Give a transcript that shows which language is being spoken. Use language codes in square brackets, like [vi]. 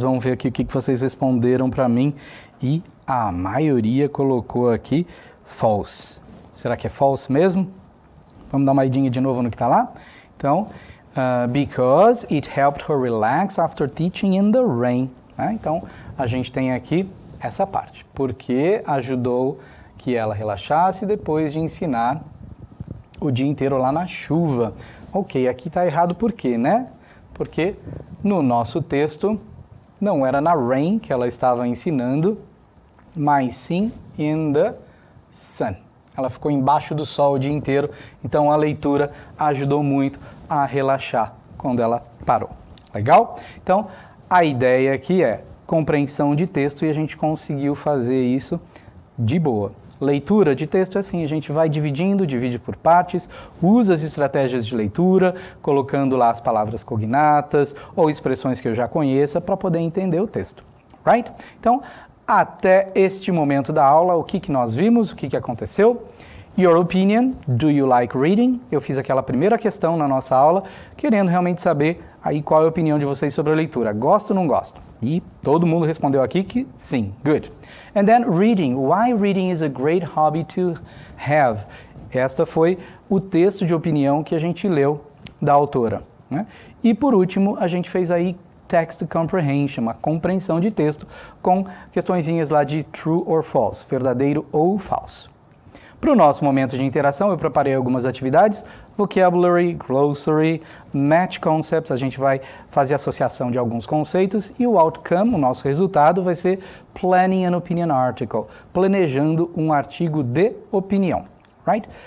[pt] Vamos ver aqui o que vocês responderam para mim. E a maioria colocou aqui false. Será que é false mesmo? Vamos dar uma idinha de novo no que está lá? [en] Então, because it helped her relax after teaching in the rain. [pt] Então, a gente tem aqui essa parte. Porque ajudou que ela relaxasse depois de ensinar o dia inteiro lá na chuva. Ok, aqui está errado por quê, né? Porque no nosso texto não era na rain que ela estava ensinando, mas sim [en] in the sun. [pt] Ela ficou embaixo do sol o dia inteiro, então a leitura ajudou muito a relaxar quando ela parou. Legal? Então, a ideia aqui é compreensão de texto e a gente conseguiu fazer isso de boa. Leitura de texto é assim, a gente vai dividindo, divide por partes, usa as estratégias de leitura, colocando lá as palavras cognatas ou expressões que eu já conheça para poder entender o texto, right? Então, até este momento da aula, o que nós vimos, o que aconteceu? [en] Your opinion, do you like reading? [pt] Eu fiz aquela primeira questão na nossa aula, querendo realmente saber aí qual é a opinião de vocês sobre a leitura. Gosto ou não gosto? E todo mundo respondeu aqui que sim. [en] Good. And then reading. Why reading is a great hobby to have? [pt] Esta foi o texto de opinião que a gente leu da autora, né? E por último, a gente fez aí [en] text comprehension, [pt] uma compreensão de texto com questõezinhas lá de [en] true or false, [pt] verdadeiro ou falso. Para o nosso momento de interação, eu preparei algumas atividades, [en] vocabulary, glossary, match concepts, [pt] a gente vai fazer associação de alguns conceitos e o outcome, o nosso resultado, vai ser [en] planning an opinion article, [pt] planejando um artigo de opinião, right?